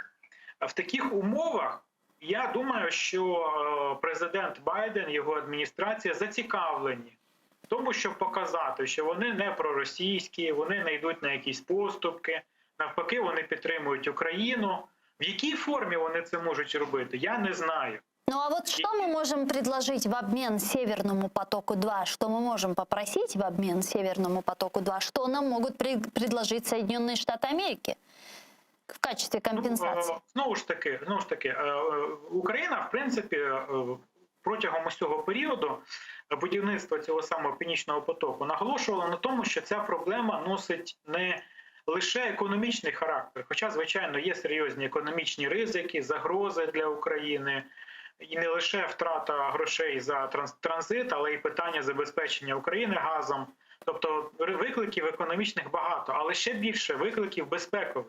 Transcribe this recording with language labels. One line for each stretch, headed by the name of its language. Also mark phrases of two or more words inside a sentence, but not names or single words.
Ukrainian: В таких умовах я думаю, що президент Байден, його адміністрація зацікавлені в тому, щоб показати, що вони не проросійські, вони не йдуть на якісь поступки, навпаки, вони підтримують Україну. В якій формі вони це можуть робити, я не знаю.
Russian: Ну а вот что мы можем предложить в обмен Северному потоку-2? Что мы можем попросить в обмен Северному потоку-2? Что нам могут предложить Соединенные Штаты Америки в качестве компенсации?
Ukrainian: Знову ж таки, Україна, в принципі, протягом усього періоду будівництва цього самого Північного потоку наголошувала на тому, що ця проблема носить не лише економічний характер, хоча, звичайно, є серйозні економічні ризики, загрози для України, і не лише втрата грошей за транзит, але й питання забезпечення України газом, Тобто викликів економічних багато, але ще більше викликів безпекових.